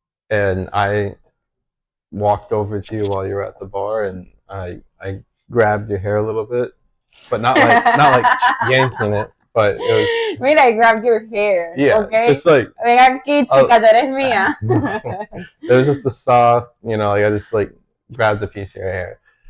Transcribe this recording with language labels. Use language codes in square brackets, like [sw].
[en] And I walked over to you while you were at the bar, and I grabbed your hair a little bit, but not like yanking it, but it was. Mira, I grabbed your hair. Yeah, okay? just like. [es] Ven aquí, chica, tú eres mía. [en] It was just a soft, like I just like grabbed a piece of your hair.